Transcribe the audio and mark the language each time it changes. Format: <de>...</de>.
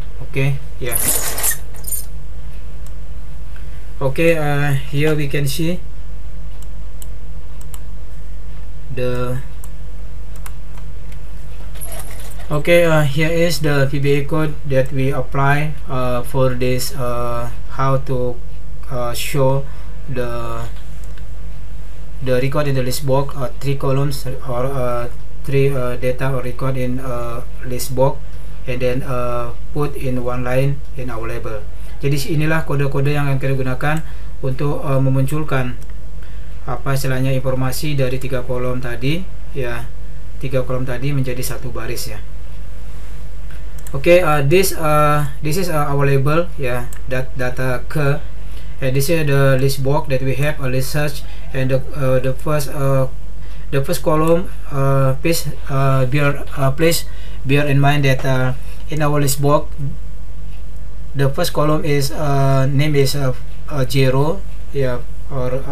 <en>Okay, okay, here we can see the here is the VBA code that we apply for this how to show the record in the list box, 3 columns or 3 data or record in list box, and then put in 1 line in our label.</en> <id>Jadi inilah kode-kode yang akan kita gunakan untuk memunculkan istilahnya informasi dari 3 kolom tadi 3 kolom tadi menjadi satu baris ya.</id> <en>Okay, this is our label data ke, and this is the list box that we have, a list search, and the first column, please bear in mind that in our list box the first column is name is 0 or</en>